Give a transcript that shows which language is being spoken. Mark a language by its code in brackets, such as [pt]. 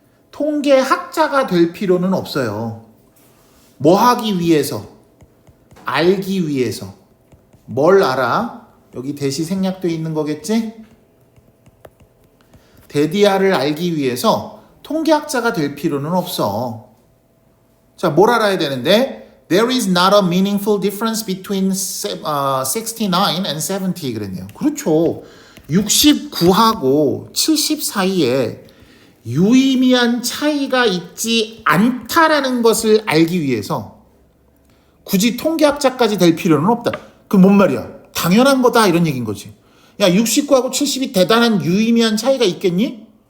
[ko] 통계학자가 될 필요는 없어요. 뭐 하기 위해서? 알기 위해서. 뭘 알아? 여기 대시 생략되어 있는 거겠지? 데디아를 알기 위해서 통계학자가 될 필요는 없어. 자, 뭘 알아야 되는데? [en] There is not a meaningful difference between 69 and 70 [ko] 그랬네요. 그렇죠. 69하고 70 사이에 유의미한 차이가 있지 않다라는 것을 알기 위해서 굳이 통계학자까지 될 필요는 없다. 그럼 뭔 말이야? 당연한 거다 이런 얘기인 거지. 야, 69하고 70이 대단한 유의미한 차이가 있겠니?